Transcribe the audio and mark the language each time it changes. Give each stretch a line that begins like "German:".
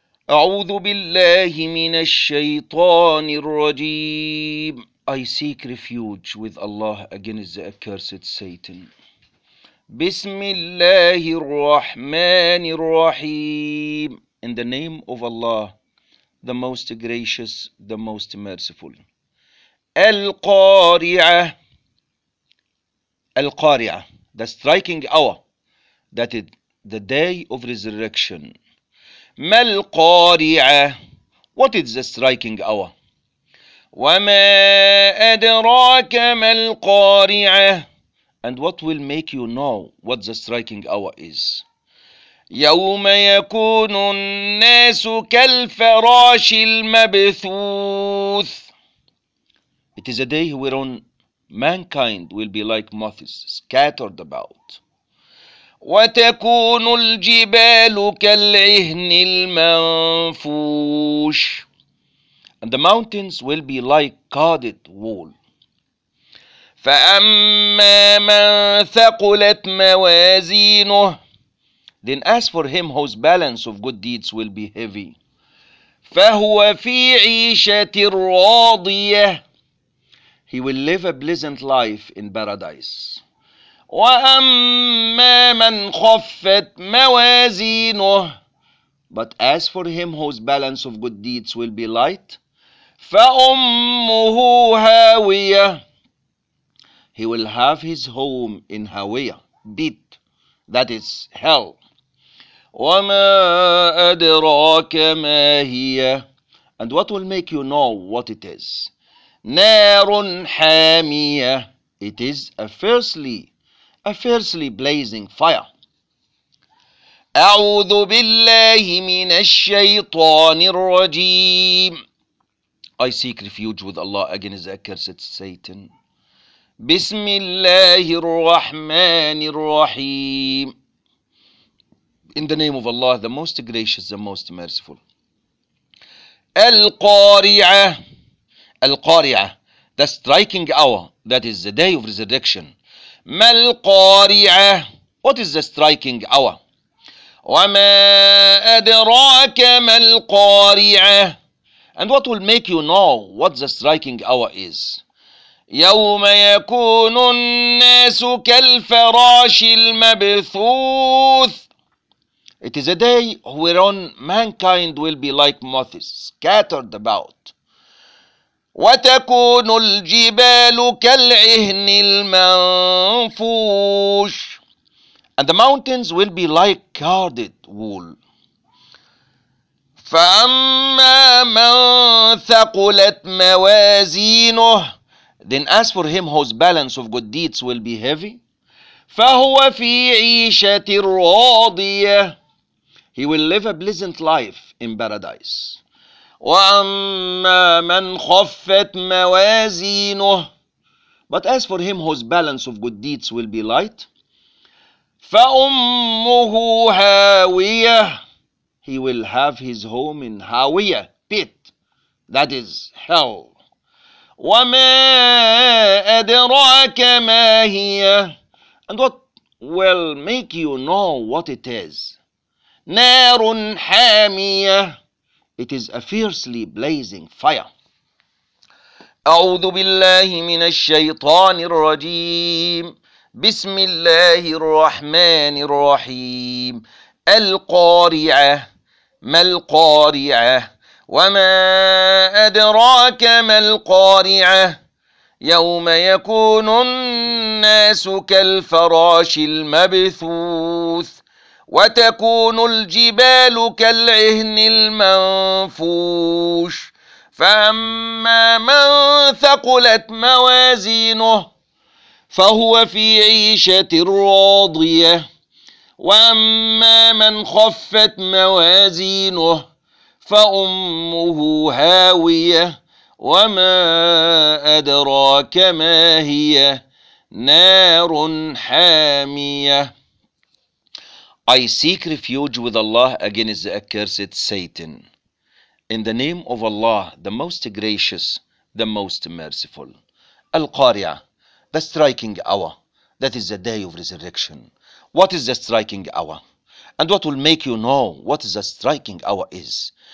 Arabic: أعوذ بالله من الشيطان الرجيم.
English: I seek refuge with Allah against the accursed Satan.
Arabic: بسم الله الرحمن الرحيم.
English: In the name of Allah, the most gracious, the most merciful.
Arabic: القارعة. القارعة.
English: The striking hour. That is the day of resurrection.
Arabic: ما القارعة؟
English: What is the striking hour?
Arabic: وما أدراك ما القارعة؟
English: And what will make you know what the striking hour is?
Arabic: يوم يكون الناس كالفراش المبثوث.
English: It is a day wherein mankind will be like moths scattered about.
Arabic: وتكون الجبال كالعهن المنفوش.
English: And the mountains will be like carded wool.
Arabic: فأما من ثقلت موازينه.
English: Then as for him whose balance of good deeds will be heavy.
Arabic: فهو في عيشة راضية.
English: He will live a pleasant life in paradise.
Arabic: وأما من خفت موازينه.
English: But as for him whose balance of good deeds will be light.
Arabic: فأمه هاوية.
English: He will have his home in Hawiya, bit, that is hell.
Arabic: وما أدراك ما هي.
English: And what will make you know what it is?
Arabic: نار حامية.
English: It is a fiercely blazing fire.
Arabic: أعوذ بالله من الشيطان الرجيم.
English: I seek refuge with Allah against the accursed Satan.
Arabic: بسم الله الرحمن الرحيم.
English: In the name of Allah, the most gracious, the most merciful.
Arabic: القارعة. القارعة.
English: The striking hour. That is the day of resurrection.
Arabic: ما القارعة.
English: What is the striking hour?
Arabic: وما أدراك ما القارعة.
English: And what will make you know what the striking hour is?
Arabic: يوم يكون الناس كالفراش المبثوث.
English: It is a day wherein mankind will be like moths scattered about.
Arabic: وتكون الجبال كالعهن المنفوش.
English: And the mountains will be like carded wool.
Arabic: فأما من ثقلت موازينه.
English: Then as for him whose balance of good deeds will be heavy.
Arabic: فهو في عيشة راضية.
English: He will live a pleasant life in paradise.
Arabic: وأما من خفت موازينه.
English: But as for him whose balance of good deeds will be light.
Arabic: فأمه هاوية.
English: He will have his home in Hawiya, pit, that is hell.
Arabic: وما أدراك ما هي.
English: And what will make you know what it is?
Arabic: نار حامية.
English: It is a fiercely blazing fire.
Arabic: أعوذ بالله من الشيطان الرجيم. بسم الله الرحمن الرحيم. القارعة. ما القارعة؟ وما أدراك ما القارعة؟ يوم يكون الناس كالفراش المبثوث وتكون الجبال كالعهن المنفوش. فأما من ثقلت موازينه فهو في عيشة راضية. وأما من خفت موازينه فأمه هاوية. وما أدراك ما هي؟ نار حامية.
English: I seek refuge with Allah against the accursed Satan. In the name of Allah, the Most Gracious, the Most Merciful. Al-Qari'ah, the striking hour, that is the day of resurrection. What is the striking hour? And what will make you know what the striking hour is?